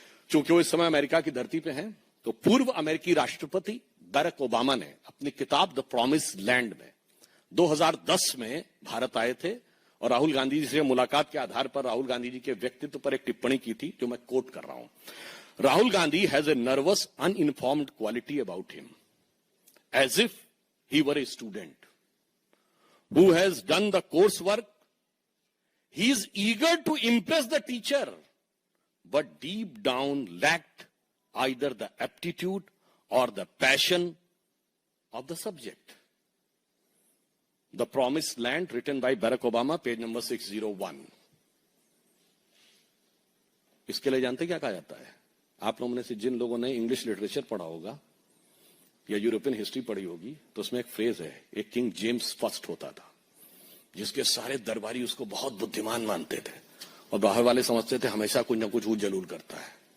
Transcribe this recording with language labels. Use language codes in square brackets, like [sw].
[hi] चूंकि वो इस समय अमेरिका की धरती पे हैं, तो पूर्व अमेरिकी राष्ट्रपति बराक ओबामा ने अपनी किताब द प्रॉमिस लैंड में 2010 में भारत आए थे और राहुल गांधी जी से मुलाकात के आधार पर राहुल गांधी जी के व्यक्तित्व पर एक टिप्पणी की थी, जो मैं कोट कर रहा हूं। [en] Rahul Gandhi has a nervous uninformed quality about him, as if he were a student. who has done the coursework. He is eager to impress the teacher, but deep down lacked either the aptitude or the passion of the subject. The Promised Land, written by Barack Obama, page number 601. [hi] इसके लिए जानते क्या कहा जाता है? आप लोगों में से जिन लोगों ने इंग्लिश लिटरेचर पढ़ा होगा या यूरोपियन हिस्ट्री पढ़ी होगी, तो उसमें एक फ्रेज है, एक किंग जेम्स फर्स्ट होता था, जिसके सारे दरबारी उसको बहुत बुद्धिमान मानते थे और बाहर वाले समझते थे हमेशा कुछ ना कुछ वो जरूर करता है।